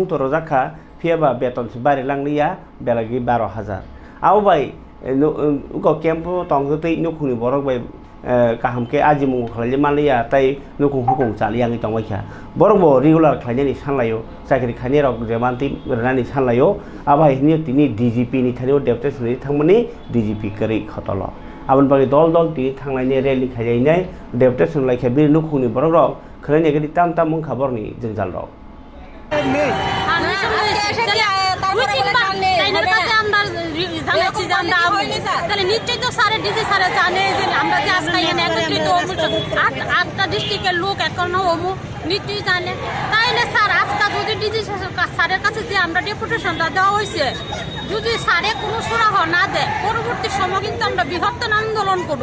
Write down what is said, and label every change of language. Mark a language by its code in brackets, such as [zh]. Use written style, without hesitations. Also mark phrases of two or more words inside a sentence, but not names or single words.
[trp] to rozakha fiaba beton bari langlia belagi 12000 au bai ko kempo tong tei nukhuni borok bai kahamke ajimu khlali malia tai nukhung hukung chaliang tong waikha borok bo regular khlani sanlayo sakri khani rok jemanti rani sanlayo abai ni tini DGP ni thani deputy ni thangmani DGP kari khotolo abon bagi dol dol ti thanglai rally khaijai nai deputy sunlai kha bir nukhungni borok rok khlani gadi tam tam mung khabar ni jengjal rok [bn] নিশ্চয়ই তো স্যারের ডিসি স্যারে জানে যে আমরা যে আজকে এখানে একত্রিত আটটা ডিস্ট্রিক্টের লোক এখনো হমু নিশ্চয়ই জানে তাইলে স্যার আজকে যদি ডিসি স্যারের কাছে যে আমরা ডেপুটেশনটা দেওয়া হয়েছে যদি স্যারে কোনো সুরাহ না দেয় পরবর্তী সময় কিন্তু আমরা বৃহত্তর আন্দোলন করব